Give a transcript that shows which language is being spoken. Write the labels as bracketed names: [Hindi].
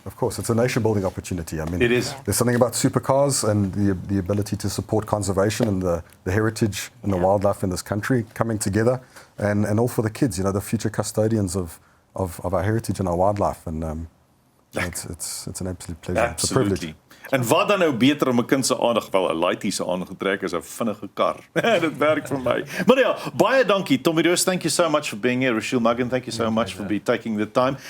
[English] Of course, it's a nation-building opportunity. I mean, It is. There's something about supercars and the ability to support conservation and the heritage and the wildlife in this country coming together, and all for the kids, the future custodians of our heritage and our wildlife. And it's an absolute pleasure. Absolutely. It's a privilege. [Afrikaans] En wat dan nou beter om 'n kind se aandag, wel 'n laaitie se aandag getrek as 'n vinnige kar. Dit werk vir my. Maar ja, baie dankie [English] Tommy Roos, thank you so much for being here. Rochelle Magan, thank you so much for taking the time.